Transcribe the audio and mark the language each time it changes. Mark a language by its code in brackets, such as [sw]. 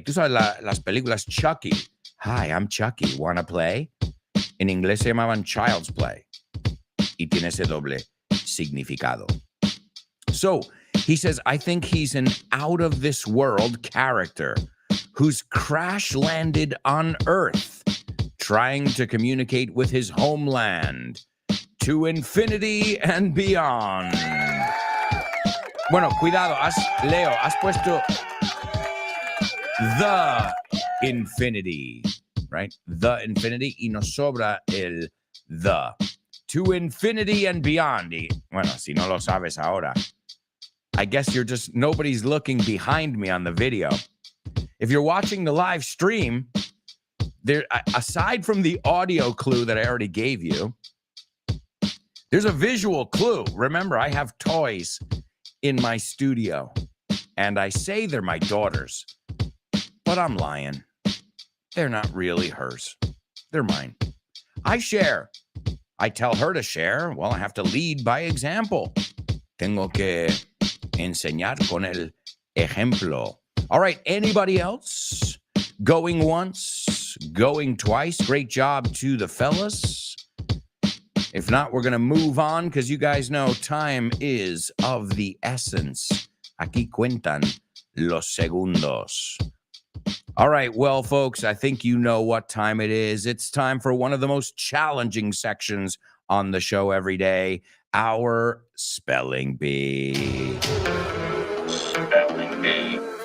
[es] Tú sabes las películas Chucky. [en] Hi, I'm Chucky. Wanna play? [es] En inglés se llamaban [en] child's play. [es] Y tiene ese doble significado. [en] So he says, I think he's an out-of-this-world character who's crash-landed on Earth, trying to communicate with his homeland to infinity and beyond. [es] Bueno, cuidado, Leo, has puesto [en] the infinity, right? The infinity, [es] y nos sobra el the. [en] To infinity and beyond. [es] Y, bueno, si no lo sabes ahora, [en] I guess you're just, nobody's looking behind me on the video. If you're watching the live stream, there, aside from the audio clue that I already gave you, there's a visual clue. Remember, I have toys in my studio, and I say they're my daughters, but I'm lying. They're not really hers. They're mine. I share. I tell her to share. Well, I have to lead by example. [es] Tengo que enseñar con el ejemplo. [en] All right, anybody else? Going once, going twice. Great job to the fellas. If not, we're going to move on because you guys know time is of the essence. [es] Aquí cuentan los segundos. [en] All right, well, folks, I think you know what time it is. It's time for one of the most challenging sections on the show every day, our Spelling Bee. Spelling Bee.